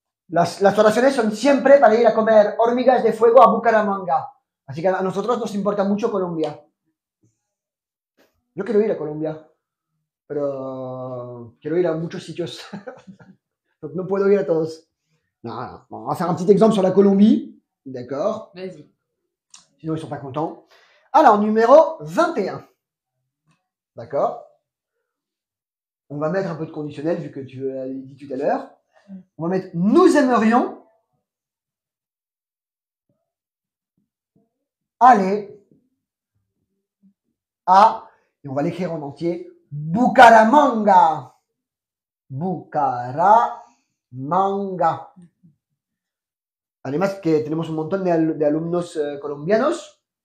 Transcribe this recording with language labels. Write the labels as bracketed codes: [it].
[es] Las oraciones son siempre para ir a comer hormigas de fuego a Bucaramanga. Así que a nosotros nos importa mucho Colombia. Yo quiero ir a Colombia, pero quiero ir a muchos sitios. Donc, no puedo ir a todos. [fr] Non, non. Bon, on va faire un petit exemple sur la Colombie. D'accord. Vas-y. Sinon, ils sont pas contents. Alors, numéro 21. D'accord. On va mettre un peu de conditionnel, vu que tu l'as dit tout à l'heure. On va mettre nous aimerions aller à, et on va l'écrire en entier, Bucaramanga. Bucaramanga. [es] Además que tenemos un montón de alumnos colombianos.